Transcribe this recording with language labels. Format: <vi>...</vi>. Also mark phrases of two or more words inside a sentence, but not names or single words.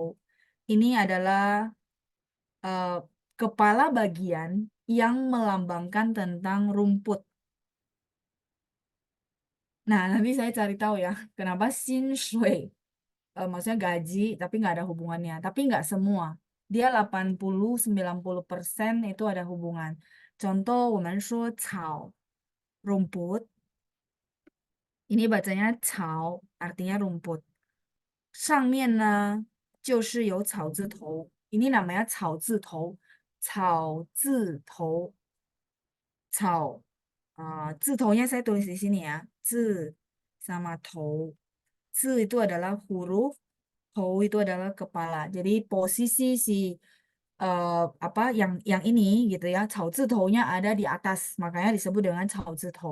<id>Ini adalah eh, kepala bagian yang melambangkan tentang rumput. Nah, nanti saya cari tahu ya, kenapa Shui, maksudnya gaji, tapi nggak ada hubungannya. Tapi nggak semua. Dia 80-90% itu ada hubungan. Contoh,</id> <zh>我们说草</zh> <id>rumput, ini bacanya 草, artinya rumput.</id> <zh>上面呢就是有草字头,</zh> <id>ini namanya</id> <zh>草字头,草字头,草</zh> <id>Zitonya saya tulis di sini ya. Zi sama tou. Zi itu adalah huruf, tou itu adalah kepala. Jadi posisi si apa yang ini gitu ya,</id> <zh>草字头-</zh> <id>nya ada di atas, makanya disebut dengan</id> <zh>草字头.</zh>